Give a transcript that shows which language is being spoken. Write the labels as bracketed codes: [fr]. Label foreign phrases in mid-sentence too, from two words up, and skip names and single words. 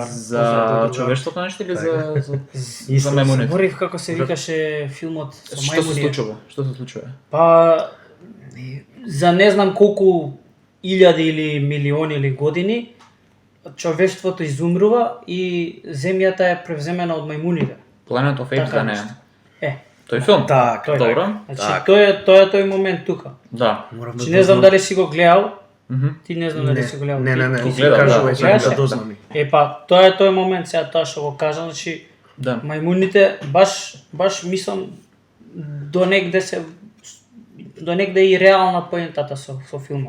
[mk] За човештвото нешто или за мајмуните? Заборев како се викаше филмот со мајмуни. Што се случува? Па за не знам колку илјади или милиони или години човештвото изумрува и земјата е превземена од мајмуните. Planet of Apes да не е. Тој филм? Да, добро. Значи тоа е тој момент тука. Да. Значи не знам дали си го гледал. Ти не знам дали си го гледал. Не, кажувај сега да дознам. Тоа е тој момент, сега тоа што го кажам, значи мајмуните баш мислам до негде и реална поентата со филмот.